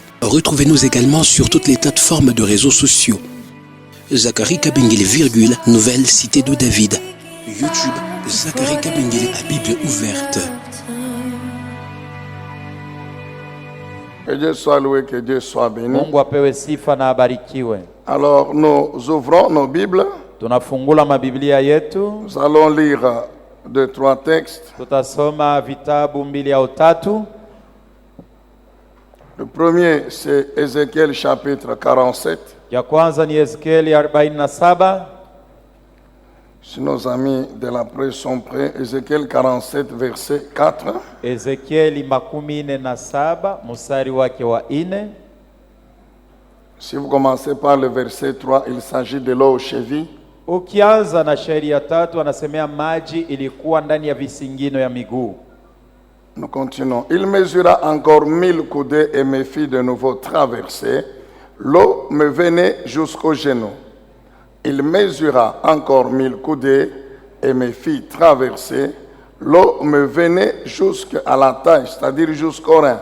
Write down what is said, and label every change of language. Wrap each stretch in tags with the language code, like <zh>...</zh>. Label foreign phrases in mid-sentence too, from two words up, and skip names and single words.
<fr>Retrouvez-nous également sur toutes les plateformes de réseaux sociaux. Zacharie Kabengele, nouvelle cité de David. YouTube, Zacharie Kabengele à Bible ouverte. Que Dieu soit loué, que Dieu soit béni.</fr> <sw>Mungu apewe sifa na abarikiwe.</sw> <fr>Alors nous ouvrons nos Bibles.</fr> <sw>Tunafungula mabiblia yetu.</sw> <fr>Nous allons lire 2-3 textes.</fr> <sw>Tutasoma vitabu 2 au 3.</sw> <fr>Le premier c'est Ézéchiel chapitre 47.</fr> <sw>Ya kwanza ni Ezekieli 47.</sw> <fr>Si nos amis de la presse sont prêts, Ézéchiel 47 verset 4.</fr> <sw>Ezekieli 47 mstari wake wa 4.</sw> <fr>Si vous commencez par le verset 3, il s'agit de l'eau aux chevilles.</fr> <sw>Ukianza na shairi ya 3 anasemea maji ilikuwa ndani ya visingino ya miguu.</sw> <fr>Nous continuons. Il mesura encore 1000 coudées et me fit de nouveau traverser. L'eau me venait jusqu'aux genoux. Il mesura encore 1000 coudées et me fit traverser. L'eau me venait jusqu'à la taille, c'est-à-dire jusqu'au rein.</fr>